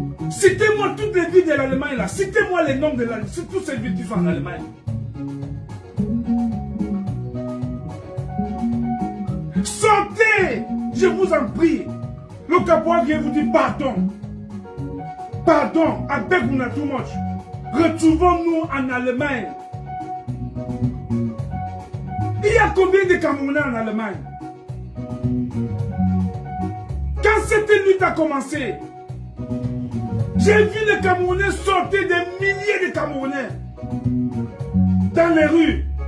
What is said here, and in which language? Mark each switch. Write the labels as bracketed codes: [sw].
[fr] Citez-moi toutes les villes de l'Allemagne là. Citez-moi les noms de toutes ces villes qui sont en Allemagne. Sortez, je vous en prie. Le caporal vient vous dire pardon. [en] Pardon, I beg you not too much. [fr] Retrouvons-nous en Allemagne. Il y a combien de Camerounais en Allemagne? Quand cette lutte a commencé, j'ai vu les Camerounais sortir, des milliers de Camerounais dans les rues.